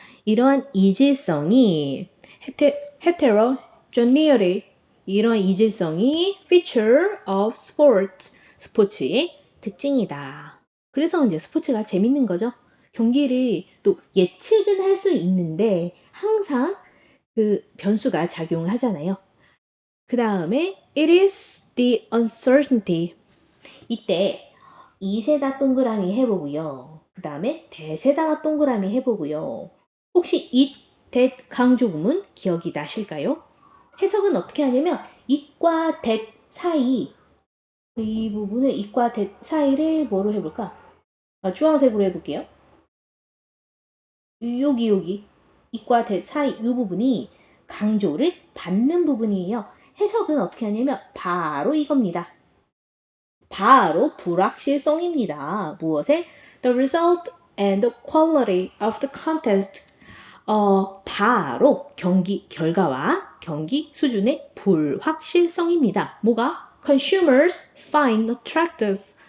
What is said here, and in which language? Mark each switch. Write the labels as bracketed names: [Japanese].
[Korean] 이러한 이질성이 heterogeneity 이런 이질성이 feature of sport 스포츠의 특징이다. 그래서 이제 스포츠가 재밌는 거죠. 경기를 또 예측은 할 수 있는데 항상 그 변수가 작용을 하잖아요. [English] 그 다음에 it is the uncertainty. [Korean] 이때 이세다 동그라미 해보고요. 그 다음에 대세다가 동그라미 해보고요. 혹시 it, that 강조구문 기억이 나실까요? 해석은 어떻게 하냐면 it과 that 사이 이 부분을 it과 that 사이를 뭐로 해볼까? 주황색으로 해볼게요. 여기 it과 that 사이 이 부분이 강조를 받는 부분이에요. 해석은 어떻게 하냐면 바로 이겁니다. 바로 불확실성입니다. 무엇에? [English] The result and the quality of the contest. [Korean] 바로 경기 결과와 경기 수준의 불확실성입니다. 뭐가? [English] Consumers find attractive.